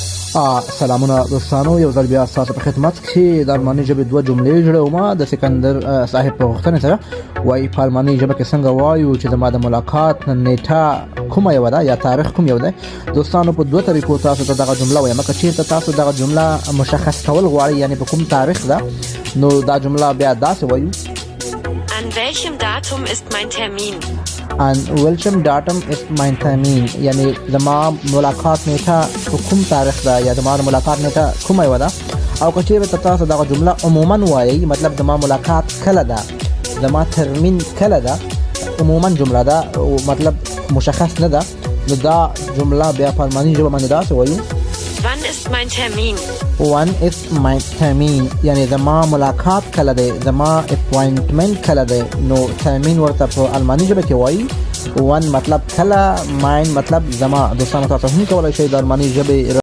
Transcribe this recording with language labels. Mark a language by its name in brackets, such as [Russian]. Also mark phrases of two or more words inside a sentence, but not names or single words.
[Pashto] سلامونه دوستانو، یو ځل بیا ستاسو په خدمت کې د الماني ژبې دوه جملې جوړوم د سکندر صاحب په غوښتنې سره. وایي په الماني ژبه کې څنګه وایو چې زما د ملاقات نیټه کومه یو ده یا تاریخ کوم یو دی. دوستانو په دوه طریقو تاسو ته دغه جمله وایم. که چیرته تاسو دغه جمله مشخص کول غواړئ یعنی په کوم تاریخ ده، نو دا جمله بیا داسې وایو: [German] An welchem Datum ist mein Termin? An welchem Datum ist mein Termin؟ [Pashto] یعنی زما ملاقات نیټه په کوم تاریخ ده یا زما د ملاقات نیټه کومه یو ده. او که چیرته تاسو دغه جمله عموما وایي، مطلب زما ملاقات کله ده، زما ترمین کله ده، عموما جمله ده او مطلب مشخص نه ده، نو دا جمله بیا په الماني ژبه باندې داسې وایو: [German] Wann ist mein Termin? Wann ist mein Termin؟ [Pashto] یعنی زما ملاقات کله ده، زما اپوینټمنت کله ده. نو ترمین ورته په الماني ژبه کې وایي one مطلب کله، ماین مطلب زما. دوستانو تاسو هم کولای شئ د الماني ژبې